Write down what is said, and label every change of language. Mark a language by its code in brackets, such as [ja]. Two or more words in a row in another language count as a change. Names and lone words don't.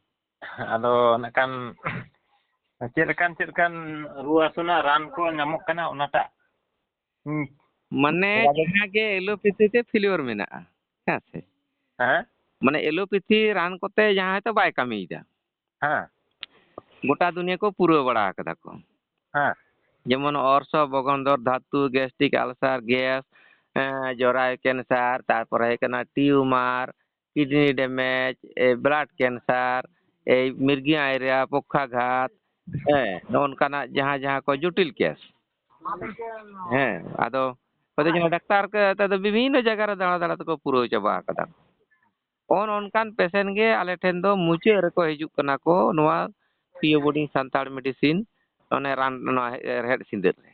[sat] ᱟᱫᱚ ᱱᱟᱜ-ᱠᱷᱟᱱ ᱪᱮᱫ ᱞᱮᱠᱟᱱ ᱨᱩᱣᱟᱹ ᱦᱟᱹᱥᱩ ᱨᱮᱱᱟᱜ ᱨᱟᱱ ᱠᱚ ᱧᱟᱢᱚᱜ ᱠᱟᱱᱟ ᱚᱱᱟᱴᱟᱜ? ᱢᱟᱱᱮ ᱡᱟᱦᱟᱸ ᱜᱮ ᱮᱞᱳᱯᱮᱛᱷᱤ ᱛᱮ ᱯᱷᱤᱞᱤᱣᱟᱨ ᱢᱮᱱᱟᱜᱼᱟ, ᱦᱮᱸ ᱥᱮ? ᱦᱮᱸ ᱢᱟᱱᱮ ᱮᱞᱳᱯᱮᱛᱷᱤ ᱨᱟᱱ ᱠᱚᱛᱮ ᱡᱟᱦᱟᱸ ᱦᱚᱭᱛᱳ ᱵᱟᱭ ᱠᱟᱹᱢᱤᱭᱮᱫᱟ, ᱦᱮᱸ ᱜᱚᱴᱟ ᱫᱩᱱᱤᱭᱟᱹ ᱠᱚ ᱯᱩᱨᱟᱹᱣ ᱵᱟᱲᱟ ᱠᱟᱫᱟ ᱠᱚ᱾ ᱦᱮᱸ [bn] যেমন অর্শ বগন্ধর ধাতু গ্যাস্ট্রিক আলসার গ্যাস জরায়ু ক্যান্সার তারপরে এখানে টিউমার কিডনি ড্যামেজ ব্লাড ক্যান্সার এই মির্গি আয়রিয়া পক্ষাঘাত হ্যাঁ ননকানা [sat] ᱡᱟᱦᱟᱸ ᱡᱟᱦᱟᱸ ᱠᱚ ᱡᱚᱴᱤᱞ কেস ᱦᱮᱸ ᱟᱫᱚ ᱦᱚᱭᱛᱳ ᱡᱮᱱᱚ ᱰᱟᱠᱛᱟᱨ ᱠᱚ ᱵᱤᱵᱷᱤᱱᱱᱚ ᱡᱟᱭᱜᱟ ᱨᱮ ᱫᱟᱬᱟ ᱫᱟᱬᱟ ᱛᱮᱠᱚ ᱯᱩᱨᱟᱹᱣ ᱪᱟᱵᱟ ᱟᱠᱟᱫᱟ᱾ ᱚᱱᱠᱟᱱ ᱯᱮᱥᱮᱱᱴ ᱜᱮ ᱟᱞᱮ ᱴᱷᱮᱱ ᱫᱚ ᱢᱩᱪᱟᱹᱫ ᱨᱮᱠᱚ ᱦᱤᱡᱩᱜ ᱠᱟᱱᱟ ᱠᱚ ᱱᱚᱣᱟ ᱯᱤᱭᱳ ᱵᱳᱰᱤ ᱥᱟᱱᱛᱟᱲ ᱢᱮᱰᱤᱥᱤᱱ ᱚᱱᱮ ᱨᱟᱱ ᱱᱚᱣᱟ ᱨᱮᱦᱮᱫ ᱥᱤᱸᱫᱟᱹᱨ ᱨᱮ